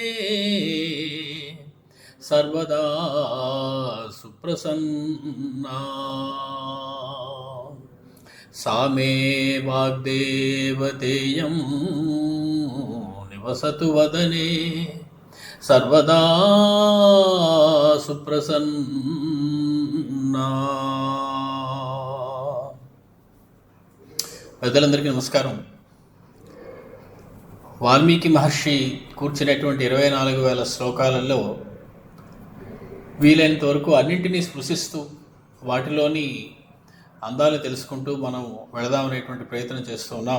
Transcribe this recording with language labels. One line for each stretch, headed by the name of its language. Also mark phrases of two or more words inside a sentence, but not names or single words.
Sanskrit: सर्वदा सुप्रसन्ना सा मे वाग्देवतेयं निवसतु वदने सर्वदा సుప్రసన్నా.
Telugu: పెద్దలందరికీ నమస్కారం. వాల్మీకి మహర్షి కూర్చున్నటువంటి 24,000 శ్లోకాలలో వీలైనంత వరకు అన్నింటినీ స్పృశిస్తూ వాటిలోని అందాలు తెలుసుకుంటూ మనం వెళదామనేటువంటి ప్రయత్నం చేస్తూ ఉన్నాం.